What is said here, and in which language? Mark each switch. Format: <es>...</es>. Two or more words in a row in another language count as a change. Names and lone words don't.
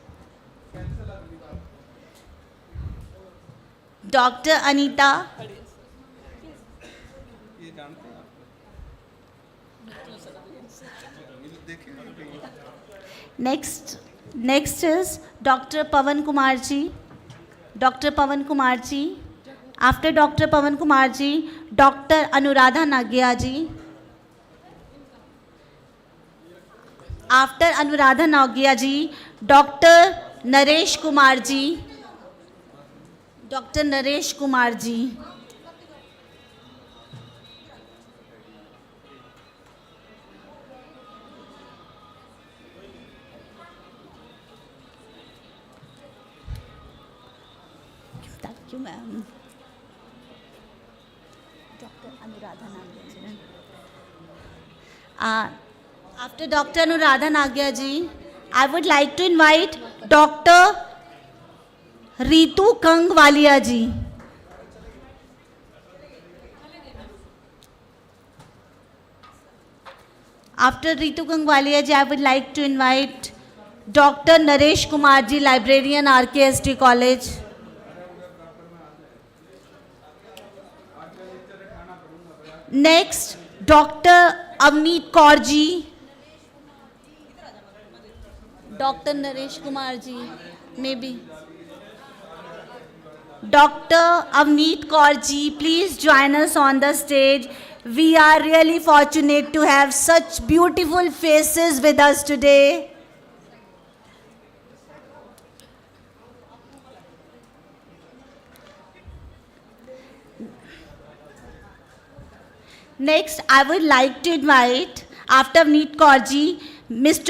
<en>Dr. Anita. Next is Dr. Pawan Kumar ji. Dr. Pawan Kumar ji. After Dr. Pawan Kumar ji, Dr. Anuradha Nagia ji. After Anuradha Nagia ji, Dr. Naresh Kumar ji. Dr. Naresh Kumar ji. Thank you, ma'am. Dr. Anuradha Nagia ji. After Dr. Anuradha Nagia ji, I would like to invite Dr. Ritu Kangwalia ji. After Ritu Kangwalia ji, I would like to invite Dr. Naresh Kumar ji, Librarian, RKST College. Next, Dr. Avneet Kaur ji. Dr. Naresh Kumar ji, maybe. Dr. Avneet Kaur ji, please join us on the stage. We are really fortunate to have such beautiful faces with us today. Next, I would like to invite, after Avneet Kaur ji, Mr.</en>